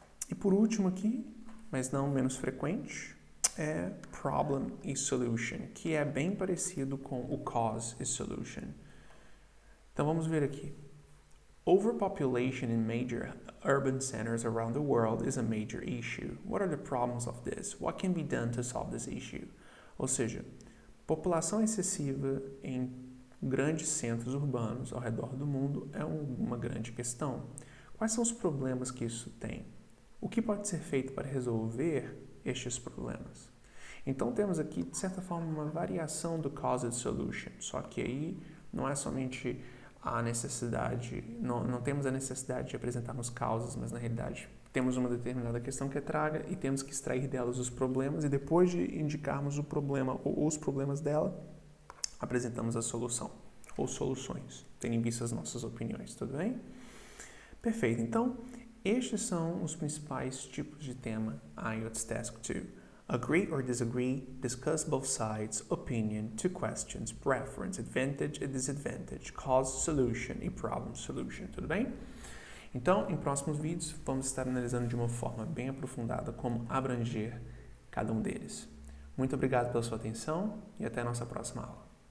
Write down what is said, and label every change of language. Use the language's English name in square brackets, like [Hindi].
[Portuguese] E por último aqui, mas não menos frequente, é problem e solution, que é bem parecido com o cause e solution. Então, vamos ver aqui. [English] Overpopulation in major urban centers around the world is a major issue. What are the problems of this? What can be done to solve this issue? [Portuguese] Ou seja, população excessiva em grandes centros urbanos ao redor do mundo é uma grande questão. Quais são os problemas que isso tem? O que pode ser feito para resolver estes problemas? Então temos aqui, de certa forma, uma variação do [English] cause and solution, [Portuguese] só que aí não é somente a necessidade, não temos a necessidade de apresentarmos causas, mas na realidade temos uma determinada questão que é traga e temos que extrair delas os problemas e depois de indicarmos o problema ou os problemas dela, apresentamos a solução ou soluções, tendo em vista as nossas opiniões, tudo bem? Perfeito, então estes são os principais tipos de tema IELTS Task 2. Agree or disagree, discuss both sides, opinion, two questions, preference, advantage and disadvantage, cause, solution e problem solution, tudo bem? Então, em próximos vídeos, vamos estar analisando de uma forma bem aprofundada como abranger cada um deles. Muito obrigado pela sua atenção e até a nossa próxima aula.